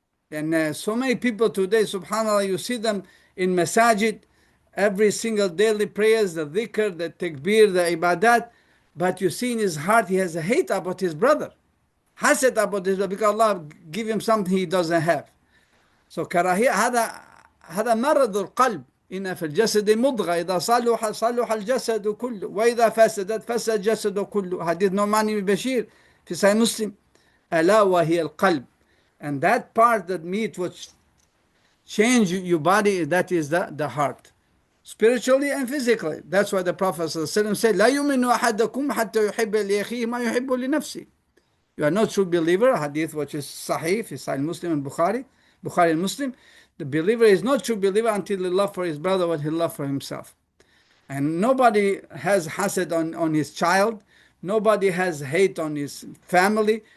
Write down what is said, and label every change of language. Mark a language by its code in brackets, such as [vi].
[en] And so many people today, subhanAllah, you see them in masajid, every single daily prayers, the dhikr, the takbir, the ibadat, but you see in his heart he has a hate about his brother, hasad about his brother, because Allah give him something he doesn't have. [ar] So كراهية هذا مرض القلب. إن في الجسد مضغة إذا صلح صلح الجسد كله وإذا فسدت فسد الجسد كله. حديث نعمان بن بشير في صحيح مسلم. ألا وهي القلب. [en] And that part that meat which change your body, that is the heart, spiritually and physically. That's why the Prophet ﷺ said, [ar] لا يؤمن أحدكم حتى يحب لأخيه ما يحب لنفسه. [en] You are not true believer, a hadith which is sahih, في Sahih Muslim and Bukhari and Muslim. The believer is not true believer until he love for his brother what he love for himself. And nobody has hasad on his child. Nobody has hate on his family.